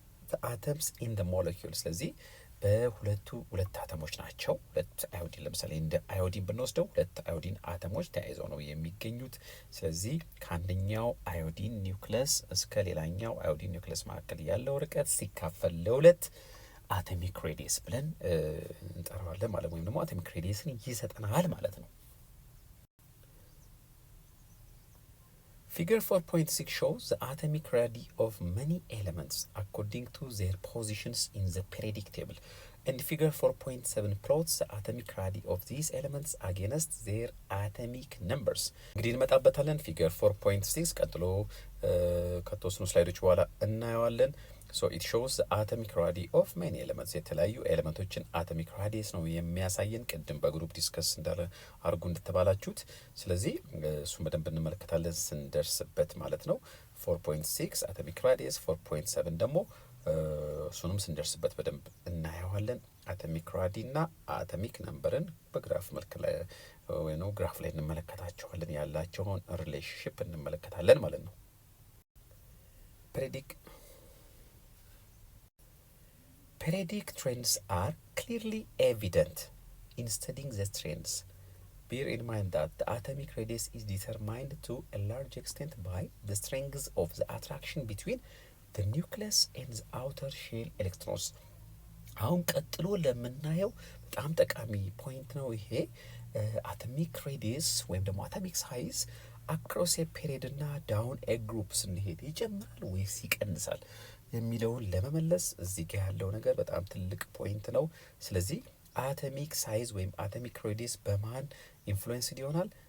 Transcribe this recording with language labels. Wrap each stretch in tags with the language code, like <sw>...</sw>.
<en>the atoms in the molecule።</en> <am>ስለዚህ በሁለቱ ሁለት አተሞች ናቸው። ሁለት አዮዲን ለምሳሌ እንደ አዮዲን ብንወስደው ሁለት አዮዲን አተሞች ተያይዘው ነው የሚገኙት። ስለዚህ ከአንደኛው አዮዲን ኒውክለስ እስከ ሌላኛው አዮዲን ኒውክለስ መካከል ያለው ርቀት ሲካፈል ለሁለት አቶሚክ ሬዲየስ ብለን እንጠራዋለን ማለት ወይም ደግሞ አቶሚክ ሬዲየስን ይሰጠናል ማለት ነው።</am> <en>Figure 4.6 shows the atomic radii of many elements according to their positions in the periodic table። And figure 4.7 plots the atomic radii of these elements against their atomic numbers.</en> <am>እንግዲህ እንመጣበታለን። ፊገር 4.6 ቀጥሎ ከተወሰኑ ስላይዶች በኋላ እናየዋለን።</am> <en>So it shows the atomic radii of many elements.</en> <am>የተለያዩ ኤሌመንቶችን አቶሚክ ራዲየስ ነው የሚያሳየን። ቅድም በግሩፕ ዲስከስ እንዳለ አርጉ እንደተባላችሁት። ስለዚህ እሱን በደንብ እንመለከታለን ስንደርስበት ማለት ነው። 4.6 አቶሚክ ራዲየስ፣ 4.7 ደግሞ እሱንም ስንደርስበት በደንብ እናየዋለን። አቶሚክ ራዲ እና አቶሚክ ነምበርን በግራፍ መልክ ላይ ወይ ነው ግራፍ ላይ እንመለከታቸዋለን። ያላቸውን ሪሌሽንሺፕ እንመለከታለን ማለት ነው።</am> <en>Periodic trends are clearly evident in studying the trends. Bear in mind that the atomic radius is determined to a large extent by the strength of the attraction between the nucleus and the outer shell electrons.</en> <am>አሁን ቀጥሎ ለምናየው በጣም ጠቃሚ ፖይንት ነው ይሄ። አቶሚክ ሬዲየስ ወይም ደግሞ አቶሚክ ሳይዝ አክሮስ ኤ ፔሪድ እና ዳውን ኤ ግሩፕ ስንሄድ ይጨምራል ወይስ ይቀንሳል የሚለውን ለመመለስ እዚህ ጋር ያለው ነገር በጣም ትልቅ ፖይንት ነው። ስለዚህ አቶሚክ ሳይዝ ወይም አቶሚክ ሬዲየስ በማን ኢንፍሉዌንስድ ይሆናል?</am>